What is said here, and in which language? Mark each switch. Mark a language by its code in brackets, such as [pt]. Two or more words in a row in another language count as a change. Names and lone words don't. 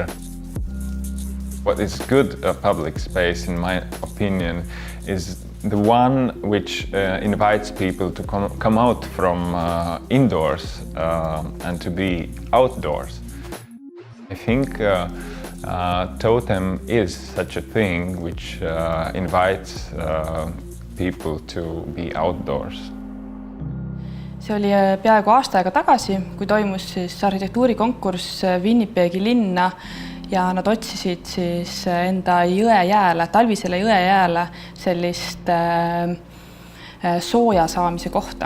[en] What is good public space, in my opinion, is the one which invites people to come out from indoors and to be outdoors. I think Totem is such a thing which invites people to be outdoors. [et] See oli peaaegu aasta aega tagasi, kui toimus siis arhitektuurikonkurss Winnipegi linna ja nad otsisid siis enda jõejääle, talvisele jõejääle sellist sooja saamise kohta.